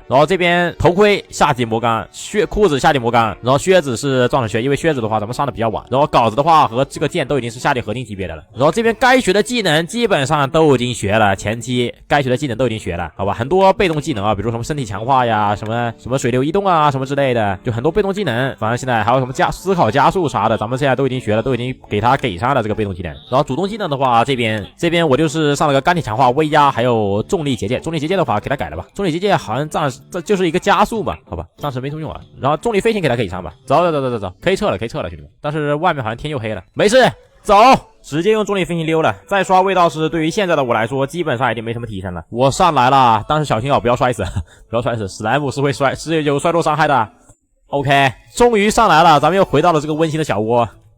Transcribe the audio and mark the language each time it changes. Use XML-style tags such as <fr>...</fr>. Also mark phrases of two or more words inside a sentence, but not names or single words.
<zh>然後這邊頭盔夏季魔鋼，褲子夏季魔鋼，然後靴子是鑽石靴，因為靴子的話咱們上的比較晚，然后镐子的話和这個剑都已經是夏季合金級別的了。然後這邊該學的技能基本上都已經學了，前期該學的技能都已經學了，好吧，很多被動技能啊，比如什麼身體強化呀，什麼水流移動啊，什麼之類的，就很多被動技能，反正現在還有什麼思考加速啥的，咱們現在都已經學了，都已經給上了這個被動技能。然後主動技能的話，這邊我就是上了個鋼鐵強化、威壓還有重力結界。重力結界的話給它改了吧，重力結界好像這就是一個加速吧，好吧，暫時沒什麼用啊。然後重力飞行給它给上吧，走，可以撤了，兄弟們。但是外面好像天又黑了，沒事，走，直接用重力飞行溜了。再刷味道是对于现在的我来說基本上已經沒什麼提升了。我上來了，但是小心啊，不要摔死，不要摔死，史萊姆是有摔落傷害的。OK， 終於上來了，咱們又回到了這個溫馨的小窩。</zh>